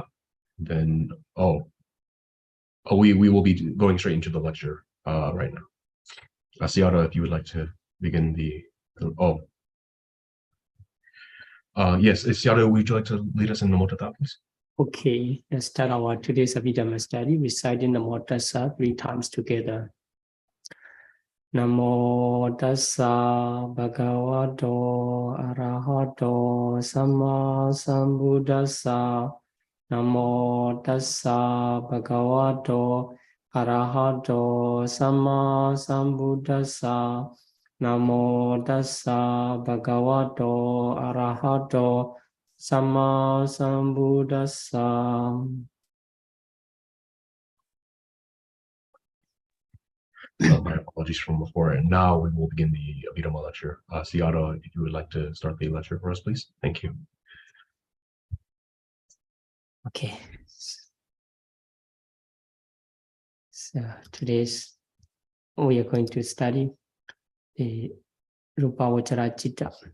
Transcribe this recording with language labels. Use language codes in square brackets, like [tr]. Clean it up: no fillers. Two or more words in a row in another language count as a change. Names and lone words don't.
[en] Then we will be going straight into the lecture right now. Sayadaw, if you would like to begin yes, Sayadaw, would you like to lead us in Namo Tassa, please? Okay, let's start our today's Abhidhamma study, reciting Namo Tassa 3 times together. [pi] Namo Tassa Bhagavato Arahato Samma Sambuddhassa. Namo Tassa Bhagavato Arahato Samma Sambuddhassa. Namo Tassa Bhagavato Arahato Samma Sambuddhassa. [en] My apologies from before. And now we will begin the Abhidhamma lecture. Sayadaw, if you would like to start the lecture for us, please. Thank you. Okay. So today's we are going to study the Rūpāvacara Citta.